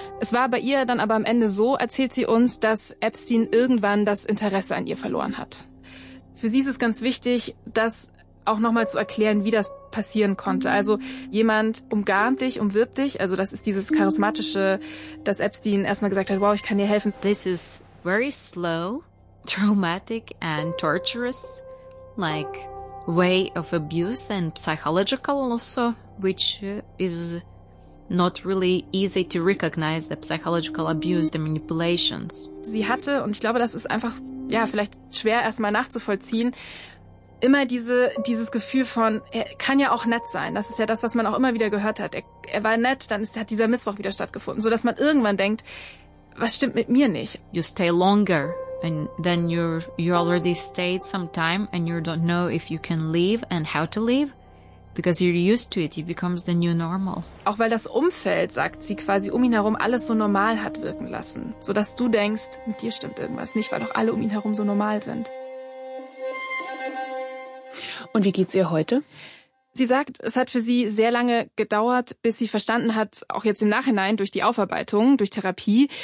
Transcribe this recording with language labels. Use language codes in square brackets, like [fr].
[de] Es war bei ihr dann aber am Ende so, erzählt sie uns, dass Epstein irgendwann das Interesse an ihr verloren hat. Für sie ist es ganz wichtig, das auch nochmal zu erklären, wie das passieren konnte. Also jemand umgarnt dich, umwirbt dich. Also das ist dieses Charismatische, dass Epstein erstmal gesagt hat, wow, ich kann dir helfen. [en] This is very slow, traumatic and torturous, like way of abuse and psychological also, which is not really easy to recognize the psychological abuse, the manipulations. [de] Sie hatte, und ich glaube, das ist einfach, ja, vielleicht schwer erstmal nachzuvollziehen, immer dieses Gefühl von, er kann ja auch nett sein. Das ist ja das, was man auch immer wieder gehört hat. Er war nett, dann hat dieser Missbrauch wieder stattgefunden, so dass man irgendwann denkt, was stimmt mit mir nicht? [en] You stay longer and then you already stayed some time and you don't know if you can leave and how to leave. Because you're used to it, it becomes the new normal. [de] Auch weil das Umfeld, sagt sie, quasi um ihn herum alles so normal hat wirken lassen. So dass du denkst, mit dir stimmt irgendwas nicht, weil doch alle um ihn herum so normal sind. Und wie geht's ihr heute? Sie sagt, es hat für sie sehr lange gedauert, bis sie verstanden hat, auch jetzt im Nachhinein durch die Aufarbeitung, durch Therapie.